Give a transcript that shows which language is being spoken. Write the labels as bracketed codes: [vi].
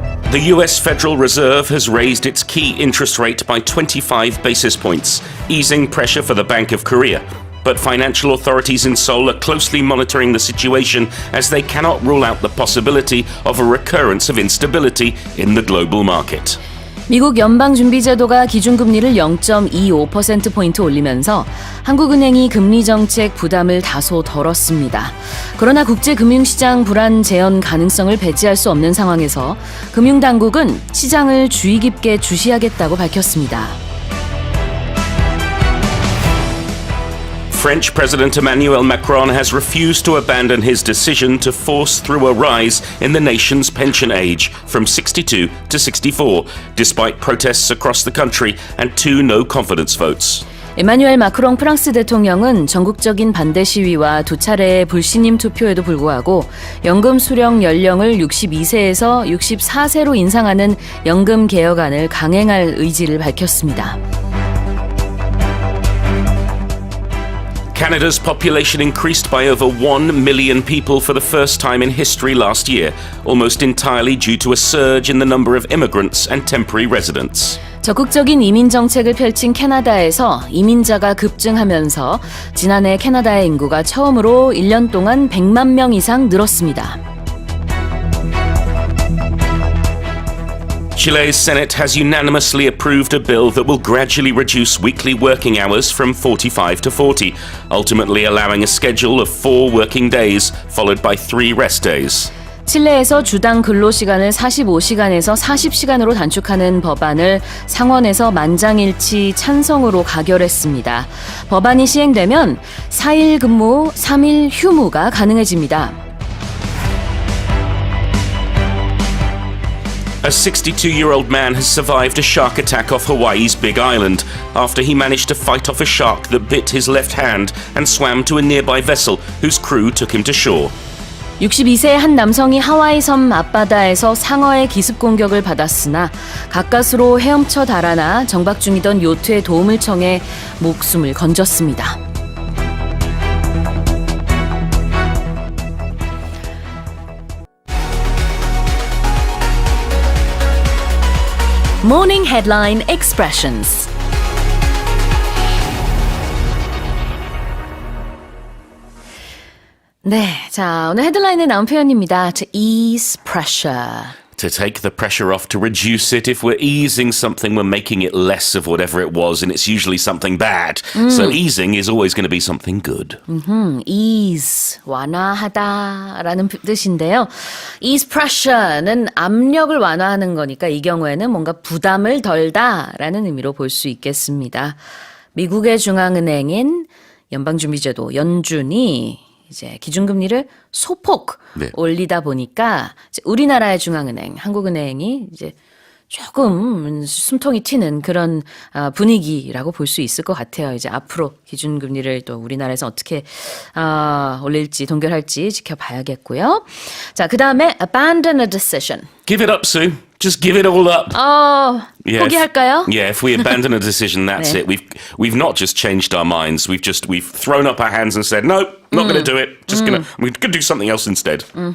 [en] The US Federal Reserve has raised its key interest rate by 25 basis points, easing pressure for the Bank of Korea. But financial authorities in Seoul are closely monitoring the situation as they cannot rule out the possibility of a recurrence of instability in the global market. [ko] 미국 연방준비제도가 기준금리를 0.25%포인트 올리면서 한국은행이 금리정책 부담을 다소 덜었습니다. 그러나 국제금융시장 불안 재현 가능성을 배제할 수 없는 상황에서 금융당국은 시장을 주의 깊게 주시하겠다고 밝혔습니다. [en] French President Emmanuel Macron has refused to abandon his decision to force through a rise in the nation's pension age from 62 to 64, despite protests across the country and 2 no-confidence votes. [ko] 에마뉘엘 마크롱 프랑스 대통령은 전국적인 반대 시위와 2차례의 불신임 투표에도 불구하고 연금 수령 연령을 62세에서 64세로 인상하는 연금 개혁안을 강행할 의지를 밝혔습니다. [en] Canada's population increased by over 1 million people for the first time in history last year, almost entirely due to a surge in the number of immigrants and temporary residents. [ko] 적극적인 이민 정책을 펼친 캐나다에서 이민자가 급증하면서 지난해 캐나다의 인구가 처음으로 1년 동안 100만 명 이상 늘었습니다. [en] Chile's Senate has unanimously approved a bill that will gradually reduce weekly working hours from 45 to 40, ultimately allowing a schedule of 4 working days, followed by 3 rest days. [ko] 칠레에서 주당 근로시간을 45시간에서 40시간으로 단축하는 법안을 상원에서 만장일치 찬성으로 가결했습니다. 법안이 시행되면 4일 근무, 3일 휴무가 가능해집니다. [en] A 62-year-old man has survived a shark attack off Hawaii's Big Island after he managed to fight off a shark that bit his left hand and swam to a nearby vessel whose crew took him to shore. [ko] 62세의 한 남성이 하와이 섬 앞바다에서 상어의 기습 공격을 받았으나 가까스로 헤엄쳐 달아나 정박 중이던 요트에 도움을 청해 목숨을 건졌습니다. [en] Morning Headline Expressions. [ko] 네, 자 오늘 헤드라인에 나온 표현입니다. [en] To ease pressure. To take the pressure off, to reduce it. If we're easing something, we're making it less of whatever it was, and it's usually something bad. So easing is always going to be something good. [ko] Ease, 완화하다라는 뜻인데요. [en] Ease pressure [ko] 는 압력을 완화하는 거니까 이 경우에는 뭔가 부담을 덜다라는 의미로 볼 수 있겠습니다. 미국의 중앙은행인 연방준비제도 연준이 이제 기준금리를 소폭 올리다 보니까 이제 우리나라의 중앙은행, 한국은행이 이제 조금 숨통이 튀는 그런 분위기라고 볼 수 있을 것 같아요. 이제 앞으로 기준금리를 또 우리나라에서 어떻게 올릴지 동결할지 지켜봐야겠고요. 자, 그 다음에 [en] abandon a decision. Give it up, Sue. Just give it all up. [ko] 포기할까요? [en] If we abandon a decision, that's it. We've not just changed our minds. We've thrown up our hands and said, no, not going to do it. We're going to do something else instead.